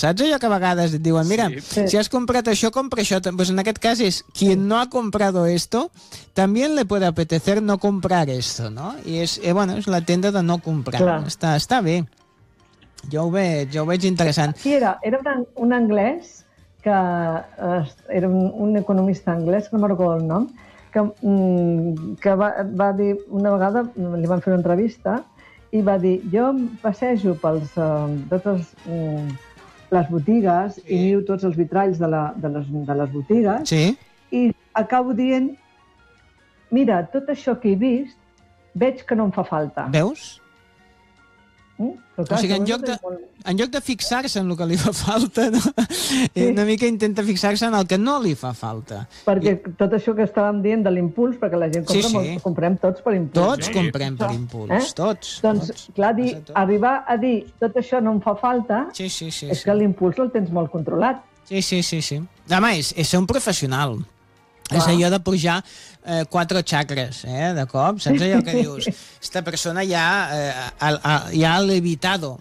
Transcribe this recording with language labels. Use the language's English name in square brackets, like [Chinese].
[Catalan] Saps allò que a vegades et diuen, mira, si has comprat això, compra això. [Spanish] Pues [Catalan] en aquest cas és [Spanish] quien no ha comprado esto también le puede apetecer no comprar esto, no? [Catalan] I és, bueno, és la tenda de no comprar. Està bé. Jo ho veig interessant. Qui era? Era un anglès que era un economista anglès, no me'n recordo el nom, que va dir una vegada, li van fer una entrevista, i va dir, jo em passejo pels totes les botigues i miro tots els vitralls de les botigues i acabo dient, mira, tot això que he vist, veig que no em fa falta. Veus? Clar, o sigui, en lloc de fixar-se en el que li fa falta, no? Una mica intenta fixar-se en el que no li fa falta. Perquè tot això que estàvem dient de l'impuls, perquè la gent compra, comprem tots per impuls. Tots comprem per impuls, tots. Doncs, clar, arribar a dir tot això no em fa falta, és que l'impuls el tens molt controlat. Sí. A més, és ser un professional. És allò de pujar quatre xacres, de cop. Saps allò que dius? [Spanish] Esta persona ja ha levitado.